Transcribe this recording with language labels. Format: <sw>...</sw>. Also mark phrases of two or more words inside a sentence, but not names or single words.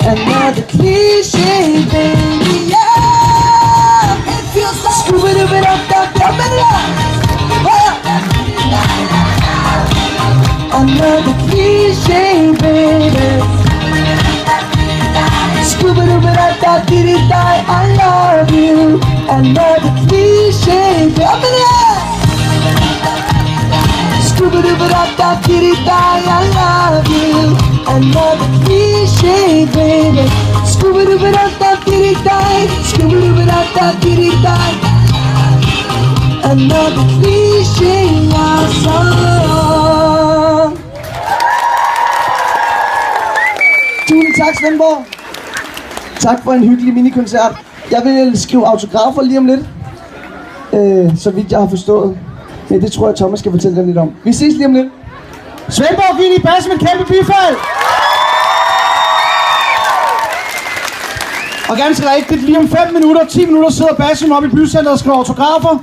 <en>Another cliche, baby, yeah. It feels like Scooby-Doo-ba-da-da-da-da-da. Another cliche, baby. Scooby-Doo-ba-da-da-dee-dee-dai, I love you. Another cliche, baby. Up in the air. Scooby-Doo-ba-da-da-dee-dee-dai, I love you. Another cliche, baby. Scooby-Doo-ba-da-da-dee-dee-dai, Scooby-Doo-ba-da-da-dee-dee-dai. Another cliche love song.</en> <da>Tusind tak, Svendborg. Tak for en hyggelig minikoncert. Jeg vil skrive autografer lige om lidt, så vidt jeg har forstået. Men det tror jeg, Thomas skal fortælle dig lidt om. Vi ses lige om lidt. Svendborg, giv lige basse med et kæmpe bifald. Og ganske rigtigt, lige om 5 minutter, 10 minutter sidder Basim oppe i bycenteret og skriver autografer.</da>